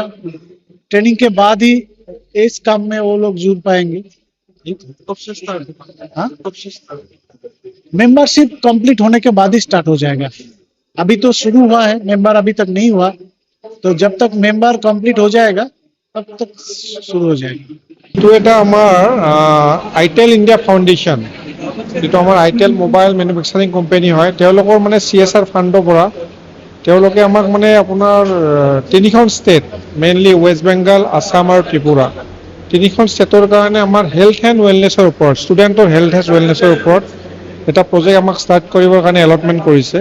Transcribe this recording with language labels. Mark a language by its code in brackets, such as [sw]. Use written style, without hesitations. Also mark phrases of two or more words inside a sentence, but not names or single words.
[hi] ट्रेनिंग के बाद ही इस काम में वो लोग जुड़ पाएंगे। [en] membership complete [hi] होने के बाद ही स्टार्ट हो जाएगा। अभी तो शुरू हुआ है, मेंबर अभी तक नहीं हुआ। तो जब तक [en] member complete [hi] हो जाएगा तब तक शुरू हो जाएगा। [as] तो এটা আমাৰ আইটেল ইণ্ডিয়া ফাউণ্ডেশ্যন, যিটো আমাৰ আইটেল [en] mobile manufacturing company [as] হয়, তেওঁলোকৰ মানে CSR ফাণ্ডৰ পৰা তেওঁলোকে আমাক মানে আপোনাৰ তিনিখন ষ্টেট, মেইনলি ৱেষ্ট বেংগল, আসাম আৰু ত্ৰিপুৰা, তিনিখন ষ্টেটৰ কাৰণে আমাৰ [en] health and wellnessৰ [as] ওপৰত, ষ্টুডেণ্টৰ [en] health and wellnessৰ [as] ওপৰত এটা প্ৰজেক্ট আমাক ষ্টাৰ্ট কৰিবৰ কাৰণে এলটমেণ্ট কৰিছে।